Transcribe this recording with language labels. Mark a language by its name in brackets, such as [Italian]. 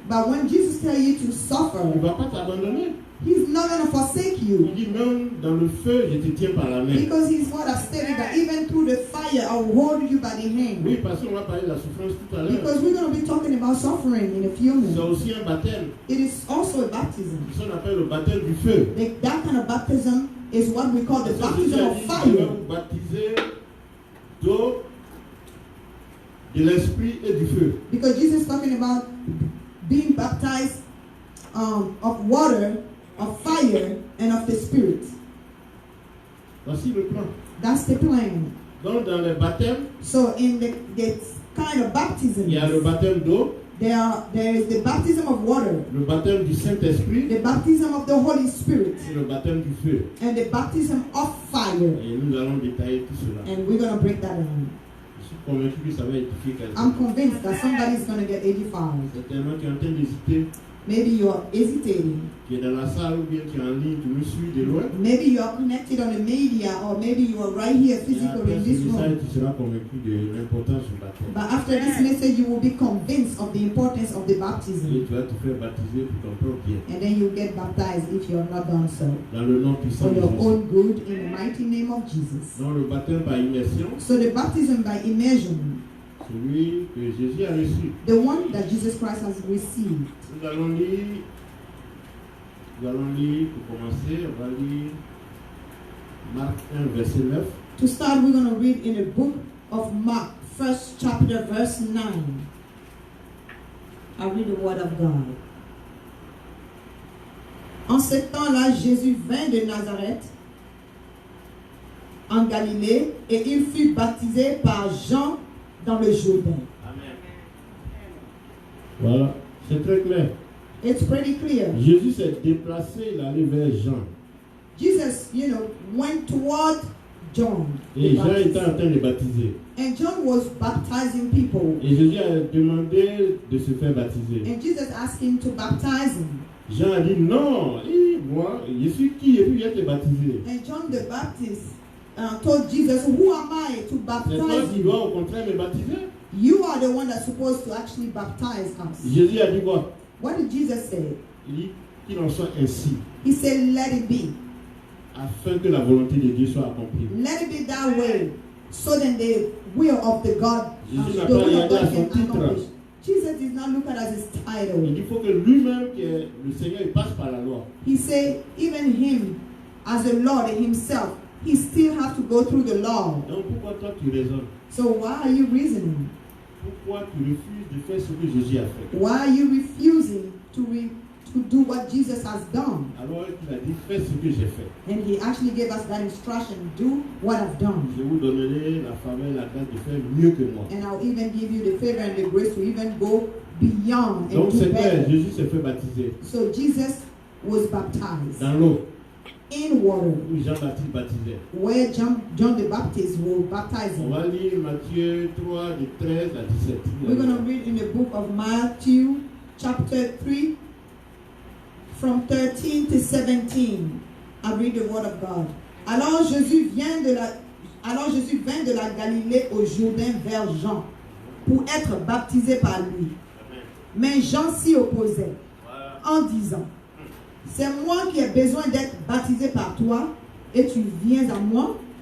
[English] But when Jesus tells you to [French] il ne [English] suffer, [French] va pas t'abandonner. [English] he's not going to forsake [French] Il [English] you. [French] dit, même dans le feu, je te tiens par la main. [English] Because his word has stated that even through the fire, I'll hold you by the hand. [French] Oui, parce qu'on va parler de la souffrance tout à l'heure. [English] Because we're going to be talking about suffering in a few [French] C'est [English] minutes. [French] aussi un baptême. [English] It is also a baptism. [French] C'est ce qu'on appelle le baptême du feu. [English] That kind of baptism is what we call the [French] Parce que Jésus [English] baptism [French] a [English] of [French] dit, je vais [English] fire. [French] vous baptiser d'eau, de l'esprit et du feu. [English] Because Jesus is talking about being baptized of water, of fire, and of the Spirit. [French] Voici le plan. [English] That's the plan. [French] Donc dans les baptêmes, [English] So in the kind of baptism, [French] il y a le baptême d'eau, [English] there is the baptism of water, [French] le baptême du Saint-Esprit [English] the baptism of the Holy Spirit, [French] et le baptême du feu. [English] and the baptism of fire. [French] Et nous allons détailler tout cela. [English] And we're going to break that down. [French] Je suis convaincu que ça va édifier quelqu'un. [English] I'm convinced that somebody's going to get 85. [French] Certainement qui est en train d'hésiter, [English] Maybe you're hesitating. [French] qui est dans la salle ou bien qui est en ligne, qui nous suit de loin. [English] Maybe you are connected on the media, or maybe you are right here [French] Et [English] physically [French] après [English] in [French] ce [English] this [French] message, [English] room. [French] tu seras convaincu de l'importance du baptême. [English] But after this message, you will be convinced of the importance of the [French] Et [English] baptism. [French] tu vas te faire baptiser pour ton propre bien. [English] And then you get baptized if you have not done so. [French] Dans le nom puissant [English] For [French] de [English] your [French] Jésus. [English] own good in the mighty name of Jesus. [French] Dans le baptême par immersion, [English] So the baptism by immersion, [French] celui que Jésus a reçu. [English] the one that Jesus Christ has received. [French] Nous allons lire pour commencer, on va lire Marc 1, verset 9. [English] To start, we're going to read in the book of Mark, first chapter, verse 9. I read the word of God. [French] En ce temps-là, Jésus vint de Nazareth, en Galilée, et il fut baptisé par Jean dans le Jourdain. Amen. Voilà, c'est très clair. [English] It's pretty clear. [French] Jésus s'est déplacé, il allait vers Jean. [English] Jesus, went toward John. [French] Et [English] the [French] Jean [English] Baptist. [French] était en train de baptiser. [English] And John was baptizing people. [French] Et Jésus a demandé de se faire baptiser. [English] And Jesus asked him to baptize him. [French] Jean a dit non, moi, je suis qui et puis viens te baptiser. [English] And John the Baptist told Jesus, who am I to [French] C'est toi [English] baptize [French] qui [English] you? [French] dois au contraire me baptiser. [English] You are the one that's supposed to actually baptize us. [French] Jésus a dit quoi? [English] What did Jesus say? [French] Il dit qu'il en soit ainsi, [English] He said, let it be. [French] afin que la volonté de Dieu soit accomplie. [English] Let it be that way. So then the will of the God, [French] Jésus n'a [English] the will of [French] regardé à [English] God [French] son [English] can [French] titre. [English] accomplish. Jesus did not look at his [French] Il [English] title. [French] dit faut que lui-même, que le Seigneur, il passe par la loi. [English] He said, even him, as a Lord himself, he still has to go through the law. [French] Donc pourquoi toi tu raisonnes? [English] So why are you reasoning? [French] Pourquoi tu refuses de faire ce que Jésus a fait? [English] Why are you refusing to do what Jesus has done? [French] Alors il a dit fais ce que j'ai fait. [English] And he actually gave us that instruction, do what I've done. [French] Je vous donnerai la faveur et la grâce de faire mieux que moi. [English] And I'll even give you the favor and the grace to even go beyond and [French] Donc [English] do [French] c'est clair, [English] better. [French] Jésus s'est fait baptiser [English] So Jesus was baptized [French] dans l'eau [English] in water, [French] où Jean-Baptiste baptisait. [English] where John the Baptist was baptizing. [French] On va lire Matthieu 3 de 13 à 17. [English] We're going to read in the book of Matthew chapter 3 from 13 to 17. I read the word of God. [French] Alors Jésus vint de la Galilée au Jourdain vers Jean pour être baptisé par lui. Mais Jean s'y opposait en disant, c'est moi qui ai besoin d'être baptisé par toi et tu viens à moi?